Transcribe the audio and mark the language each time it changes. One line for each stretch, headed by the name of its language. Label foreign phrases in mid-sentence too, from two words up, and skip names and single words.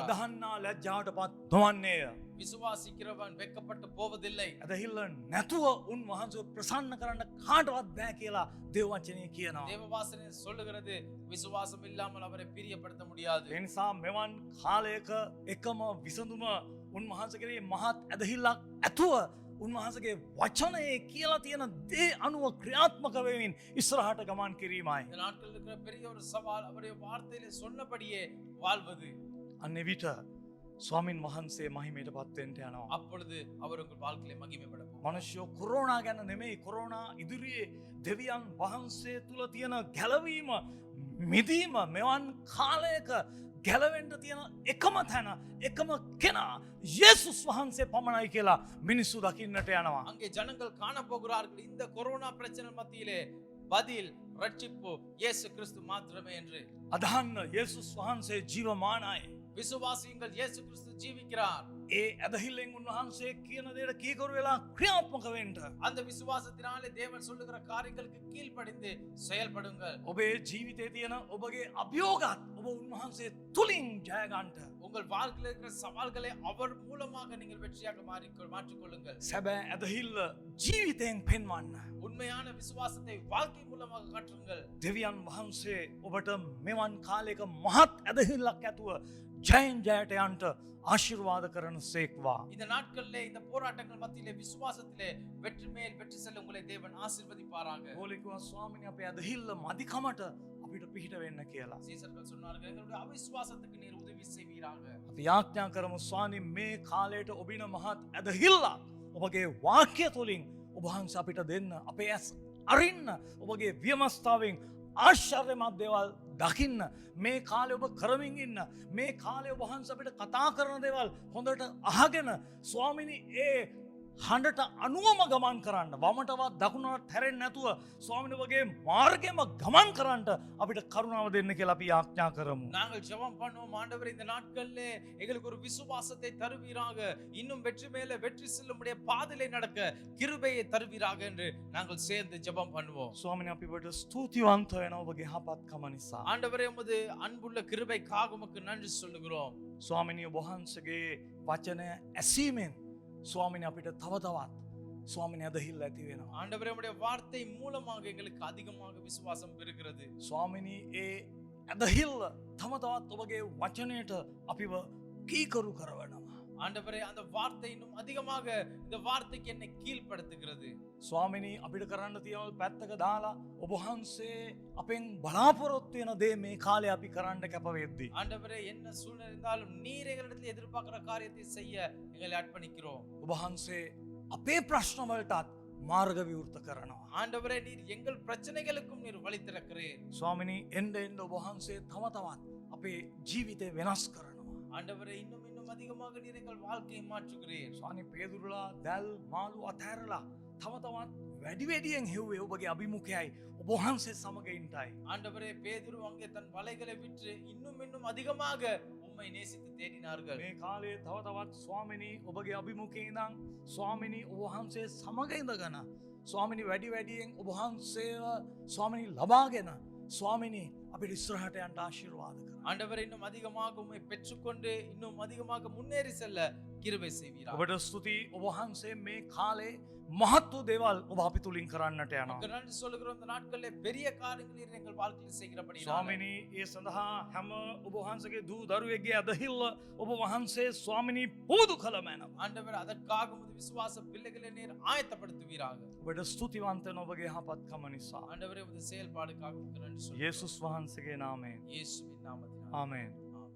Sinhala: අදහන්නා ලැජ්ජාවටපත් නොවන්නේය.
Tamil: விசுவாசிக்கிறவன் வெட்கப்பட்டு போவதில்லை.
Sinhala: ඇදහිල්ල නැතුව උන්වහන්සේ ප්‍රසන්න කරන්න කාටවත් බෑ කියලා දේව වචනය කියනවා.
Tamil: தேவவாசனை சொல்லுகிறது, விசுவாசம் இல்லாமல் அவரை பிரியப்படுத்த முடியாது.
Sinhala: ඒ නිසා මෙවන් කාලයක එකම විසඳුම උන්වහන්සේගේ මහත් ඇදහිල්ලක් ඇතුව උන්වහන්සේගේ වචනයේ කියලා තියෙන දේ අනුව ක්‍රියාත්මක වෙමින් ඉස්සරහට ගමන් කිරීමයි.
Tamil: இந்த நாட்களில் இருக்கிற பெரிய ஒரு சவால் அவருடைய வார்த்தையிலே சொன்னபடியே வாழ்வது.
Sinhala: අන්න එවිට ස්වාමින් වහන්සේ මහිමයට පත් වෙන්න යනවා.
Tamil: அப்பொழுது அவர் உங்கள் வாழ்க்கையிலே மகிமைப்பட போகிறார்.
Sinhala: මනුෂ්‍යෝ කොරෝනා ගැන නෙමෙයි, කොරෝනා ඉදිරියේ දෙවියන් වහන්සේ තුල තියෙන ගැලවීම මිදීම මෙවන් කාලයක ගැලවෙන්න තියෙන එකම තැන එකම කෙනා යේසුස් වහන්සේ පමණයි කියලා මිනිස්සු දකින්නට යනවා.
Tamil: அங்கே ஜனங்கள் காண போகிறார்கள் இந்த கொரோனா பிரச்சனை மத்தியிலே பதில் ரட்சிப்பு இயேசு கிறிஸ்து மாத்திரமே என்று.
Sinhala: අදහන්න යේසුස් වහන්සේ ජීවමානයි.
Tamil: விசுவாசியுங்கள், இயேசு கிறிஸ்து ஜீவிக்கிறார்.
Sinhala: ඒ ඇදහිල්ලෙන් උන්වහන්සේ කියන දේට කීකරු වෙලා ක්‍රියාත්මක වෙන්න.
Tamil: அந்த விசுவாசத்தினாலே தேவன் சொல்லுகிற காரியங்களுக்கு கீழ்ப்படிந்து செயல்படுங்கள்.
Sinhala: ඔබේ ජීවිතයේ තියෙන ඔබගේ අභියෝගات ඔබ උන්වහන්සේ තුලින් ජය ගන්නට.
Tamil: உங்கள் வாழ்க்கையில் இருக்கிற சவால்களை அவர் மூலமாக நீங்கள் வெற்றியாக மாற்றிக்கொள்ளுங்கள்.
Sinhala: සැබෑ ඇදහිල්ල ජීවිතයෙන් පෙන්වන්න.
Tamil: உண்மையான விசுவாசத்தை வாழ்க்கை மூலமாக காட்டுங்கள்.
Sinhala: දෙවියන් වහන්සේ ඔබට මෙවන් කාලයක මහත් ඇදහිල්ලක් ඇතුව ජයෙන් ජයට යන්ට ආශිර්වාද කරන සේක්වා.
Tamil: இந்த நாட்களிலே இந்த போராட்டங்கள் மத்தியிலே விசுவாசத்திலே வெற்றி மேல் வெற்றி செல்ல உங்களை தேவன் ஆசீர்வதிப்பாராக.
Sinhala: ගෝලිකව ස්වාමිනී අපේ ඇදහිල්ල මදිකමට අපිට පිහිට වෙන්න කියලා.
Tamil: சீசர்கள் சொன்னார்கள் எங்களுடைய அவிசுவாசத்துக்கு நீர் உதவி செய்வீராக.
Sinhala: අපි යාඥා කරමු ස්වාමී මේ කාලයට ඔබින මහත් ඇදහිල්ලක් ඔබගේ වාක්‍ය තුළින් ඔබ වහන්සේ අපිට දෙන්න. අපේ ඇස් අරින්න ඔබගේ වියමස්ථාවෙන් ආශ්චර්යමත් දේවල් දකින්න. මේ කාලේ ඔබ කරමින් ඉන්න. මේ කාලේ ඔබ වහන්සේ අපිට කතා කරන දේවල් හොඳට අහගෙන ස්වාමිනී ඒ හඬට අනුවම ගමන් කරන්න. වමටවත් දකුණට හැරෙන්නේ නැතුව ස්වාමිනේ ඔබගේ මාර්ගෙම ගමන් කරන්න අපිට කරුණාව දෙන්න කියලා අපි යාඥා කරමු.
Tamil: நாங்கள் ஜெபம் பண்ணுவோம் ஆண்டவரே, இந்த நாட்களிலே எங்களுக்கு ஒரு விசுவாசத்தை தருவீராக, இன்னும் வெற்றி மேல வெற்றி செல்லும்படிய பாதையிலே நடக்க கிருபையை தருவீராக என்று நாங்கள் சேர்ந்து ஜெபம் பண்ணுவோம்.
Sinhala: ස්වාමිනේ අපි ඔබට ස්තුතිවන්ත වෙනවා ඔබගේ යහපත්කම නිසා.
Tamil: ஆண்டவரே, உமது அன்புள்ள கிருபைக்காக உமக்கு நன்றி சொல்லுகிறோம்.
Sinhala: ස්වාමිනී ඔබ වහන්සේගේ වචනය ඇසීමෙන් ස්වාමිනේ අපිට තව තවත් ස්වාමිනේ ඇදහිල්ල ඇති වෙනවා.
Tamil: ஆண்டவரே, உம்முடைய வார்த்தை மூலமாக எங்களுக்கு அதிகமாக விசுவாசம் பெருகிறது.
Sinhala: ස්වාමිනී ඒ ඇදහිල්ල තම තවත් ඔබගේ වචනයට අපිව කීකරු කරවනවා.
Tamil: ஆண்டவரே, அந்த வார்த்தை இன்னும் அதிகமாக இந்த வார்த்தைக்கு என்னை கீழ்ப்படுத்துகிறது.
Sinhala: ස්වාමිනී අපිට කරන්න තියෙන පැත්තක දාලා ඔබ වහන්සේ අපෙන් බලාපොරොත්තු වෙන දේ මේ කාලේ අපි කරන්න කැප වෙද්දී
Tamil: ஆண்டவரே, என்ன சூழ்நிலை இருந்தாலும் நீர் எங்களிடத்தில் எதிர்பார்க்கிற காரியத்தை செய்ய எங்களை அர்ப்பணிக்கிறோம்.
Sinhala: ඔබ වහන්සේ අපේ ප්‍රශ්න වලටත් මාර්ග විවෘත කරනවා.
Tamil: ஆண்டவரே, நீர் எங்கள் பிரச்சனைகளுக்கும் நீர் வழி திறக்கிறீர்.
Sinhala: ස්වාමිනී එන්න එන්න ඔබ වහන්සේ තම තවත් අපේ ජීවිතේ වෙනස් කරනවා.
Tamil: ஆண்டவரே, இன்னும் இன்னும் அதிகமாக நீர் எங்கள் வாழ்க்கையை மாற்றுகிறீர்.
Sinhala: ස්වාමී පේදුරුලා දැල් මාළු අතහැරලා තම තවත් වැඩි වැඩියෙන් හෙව්වේ ඔබගේ අභිමුඛයයි ඔබ වහන්සේ සමග ඉන්නයි.
Tamil: ஆண்டவரே, பேதுரு அங்கே தன் வலைகளை விற்று இன்னும் இன்னும் அதிகமாக உம்மை நேசித்து தேடினார்கள்.
Sinhala: මේ කාලේ තව තවත් ස්වාමිනී ඔබගේ අභිමුඛේ ඉඳන් ස්වාමිනී ඔබ වහන්සේ සමග ඉඳගෙන ස්වාමිනී වැඩි වැඩියෙන් ඔබ වහන්සේව ස්වාමිනී ලබාගෙන ස්වාමිනී අපිට ඉස්සරහට යන්න ආශිර්වාද කරන්න.
Tamil: ஆண்டவரே, இன்னும் அதிகமாக உம்மை பெற்றுக்கொண்டு இன்னும் அதிகமாக முன்னேறி செல்ல கிருபை செய்வீராக.
Sinhala: ඔබට ස්තුතියි ඔබ වහන්සේ මේ කාලේ මහත් වූ දේවල් ඔබ අපි තුලින් කරන්නට යනවා.
Tamil: உமக்கு நன்றி சொல்லுகிறோம். இந்த நாட்களிலே பெரிய காரியங்களை நீர் எங்கள் வாழ்க்கையில் செய்கிறபடி
Sinhala: ස්වාමිනී ඒ සඳහා හැම ඔබ වහන්සේගේ දූ දරුවෙක්ගේ අදහිල්ල ඔබ වහන්සේ ස්වාමිනී පුරුදු කළ මැනව.
Tamil: ஆண்டவர், அதற்காக உமது விசுவாச பிள்ளைகளை நீர் ஆயத்தப்படுத்துவீராக.
Sinhala: ඔබට ස්තුතිවන්ත වෙන ඔබගේ යහපත්කම නිසා.
Tamil: ஆண்டவரே, உமது செயல்பாடுக்காக உமக்கு நன்றி சொல்லுகிறோம்.
Sinhala: යේසුස් වහන්සේගේ නාමයෙන්.
Tamil: இயேசுவின் நாமத்தினால்
Sinhala: ආමේන්.